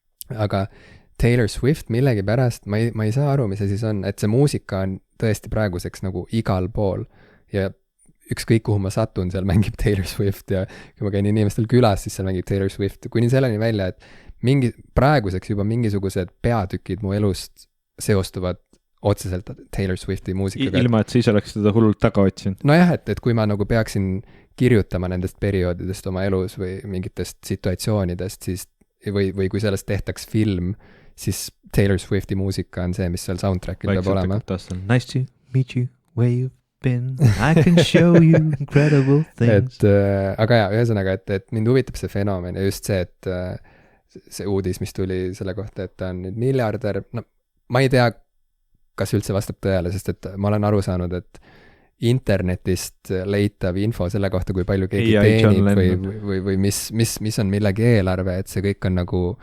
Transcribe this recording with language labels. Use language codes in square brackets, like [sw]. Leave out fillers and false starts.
[et] Aga Taylor Swift millegipärast, ma ei saa aru, mis see siis on, et see muusika on tõesti praeguseks nagu igal pool ja ükskõik kuhu ma satun, seal mängib Taylor Swift ja kui ma käin inimestel külas, siis seal mängib Taylor Swift, kuni selleni välja, et praeguseks juba mingisugused peatükid mu elust seostuvad otseselt Taylor Swifti muusikaga. Ilma, et siis oleks teda hullult taga otsinud. Nojah, et kui ma nagu peaksin kirjutama nendest perioodidest oma elus või mingitest situatsioonidest, siis, või kui sellest tehtaks film, siis Taylor Swifti muusika on see, mis seal soundtrackil peab olema. [en] Nice to meet you, where you've been, I can show you incredible things. [et] Aga jah, ühesõnaga, et mind huvitab see fenomen ja just see, et see uudis, mis tuli selle kohta, et ta on nüüd miljardär, no ma ei tea, kas üldse vastab tõele, sest et ma olen aru saanud, et internetist leitav info selle kohta, kui palju keegi teenib või mis on millegi eelarve, et see kõik on nagu